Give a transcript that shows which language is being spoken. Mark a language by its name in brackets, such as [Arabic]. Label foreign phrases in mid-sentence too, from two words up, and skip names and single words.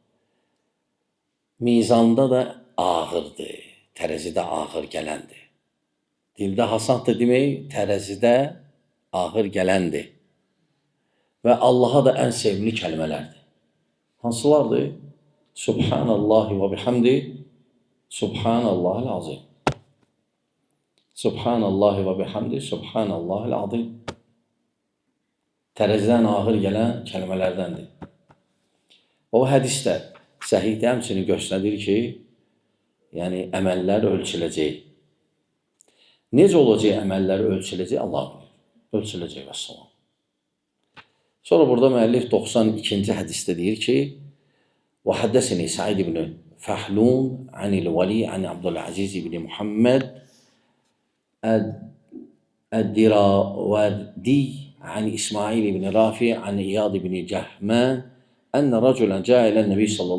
[Azerbaijani] Mizanda da ağırdır, tərəzidə ağır gələndir. Dildə hasandır demək, tərəzidə ağır gələndir. Və Allaha da ən sevimli kəlmələrdir. [Arabic] Hansılardır? سبحان الله وبحمده، سبحان الله العظيم. سبحان الله وبحمده، سبحان الله العظيم. [Azerbaijani] Tərəzidən ağır gələn kəlmələrdəndir. O hədisdə səhihdə həmçinin göstərir ki, yəni əməllər ölçüləcək. Necə olacaq əməlləri ölçüləcək? Allah bilir. Ölçüləcək və salam. Sonra burada müəllif 92-ci hədisdə deyir ki, [Arabic] وحدثني سعيد بن فحلون عن الولي عن عبد العزيز بن محمد الدراوردي عن إسماعيل بن رافع عن إياض بن جهمان أن رجلا جاء إلى النبي صلى